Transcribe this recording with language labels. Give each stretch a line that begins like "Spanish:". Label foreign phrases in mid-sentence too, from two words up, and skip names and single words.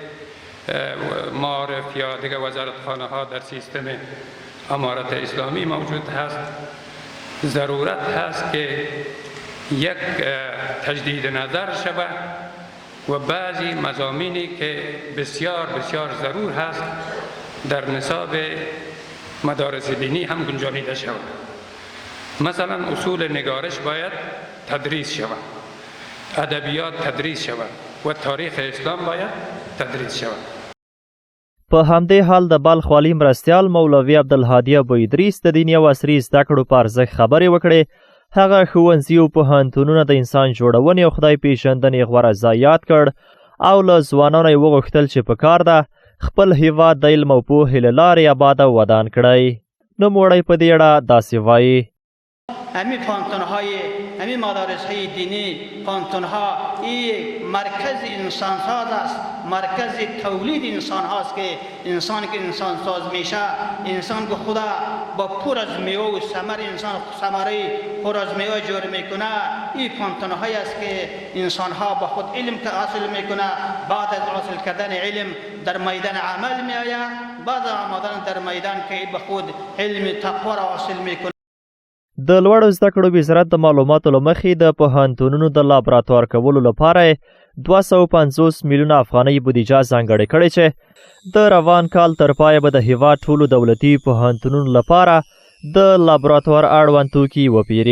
Persian: معارف یا دیگر وزارتخانه ها در سیستم امارت اسلامی موجود هست، ضرورت هست که یک تجدید نظر شود و بعضی مضامینی که بسیار بسیار ضرور هست در نصاب مدارس دینی هم گنجانیده شود. مثلا اصول نگارش باید تدریس شود، ادبیات تدریس شود و تاریخ اسلام باید تدریس شود.
Pashto: په همدې حال د بلخ والي مرستیال مولوي عبدالهادي ابو ادریس د دیني او عصري زده کړو په ارزښت خبرې وکړې. هغه ښوونځي او پوهنتونونه د انسان جوړونې او خدای پیژندنې غوره ځای یاد کړ او له ځوانانو یې وغوښتل چې په کار ده خپل هیواد د علم او پوهې له لارې اباد او ودان کړی. نوموړی په دې اړه داسې وایي:
Persian: همین پانتون‌های همین مدارس‌های دینی پانتون‌ها این مرکز انسانساز است، مرکز تولید انسان هاست که انسان ساز میشه، انسان به خدا با پر از میوه و ثمر انسان ثمره پر از میوه جور میکنه. این پانتون‌هایی است که انسان‌ها با خود علم که حاصل میکنه، بعد از حاصل کردن علم در میدان عمل میآید، بعد از آمدن در میدان که به خود علم تقوا را حاصل میکنه.
Pashto: د لوړو زده کړو وزارت د معلوماتو له مخې د پوهنتونونو د لابراتوار کولو لپاره 250 میلیونه افغانۍ بودیجه ځانګړې کړې چې د روان کال تر پایه به د هیواد ټولو دولتي پوهنتونونو لپاره د لابراتوار اړوند توکي وپیري.